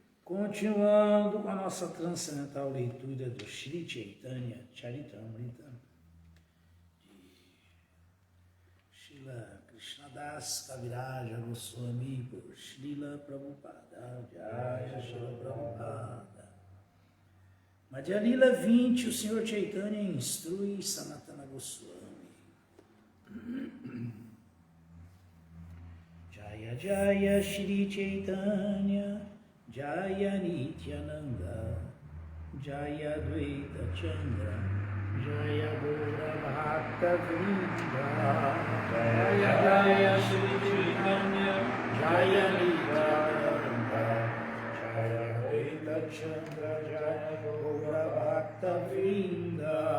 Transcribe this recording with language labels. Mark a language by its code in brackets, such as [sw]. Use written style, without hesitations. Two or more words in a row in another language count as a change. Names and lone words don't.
[pt] Continuando com a nossa transcendental leitura do Shri Chaitanya Charitamrita, de Srila Krishnadas Kaviraja Goswami por Srila Prabhupada, Jaya Srila Prabhupada. Madhya Lila 20, o Senhor Chaitanya instrui Sanatana Goswami. [sa] Jaya Jaya Shri Chaitanya Jaya Nityananda, Jaya Dvaita Chandra, Jaya Gaura Bhakta Vrinda, Jaya Jaya Shri Chaitanya, Jaya Nityananda, Jaya Dvaita Chandra, Jaya Gaura Bhakta Vrinda.